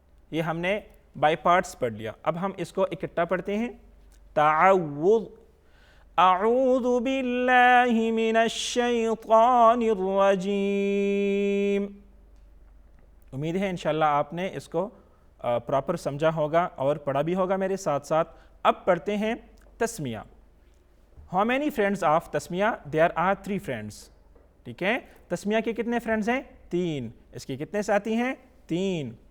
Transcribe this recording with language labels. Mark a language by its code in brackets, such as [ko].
[ur] یہ ہم نے بائی پارٹس پڑھ لیا. اب ہم اس کو اکٹھا پڑھتے ہیں. تعوذ. [ar] اعوذ باللہ من الشیطان الرجیم. [ur] امید ہے انشاءاللہ آپ نے اس کو پراپر سمجھا ہوگا اور پڑھا بھی ہوگا میرے ساتھ ساتھ. اب پڑھتے ہیں تسمیہ. [en] How many friends of Tasmia? There are 3 friends. [ur] ٹھیک ہے. تسمیہ کے کتنے فرینڈز ہیں؟ 3. اس کے کتنے ساتھی ہیں؟ 3.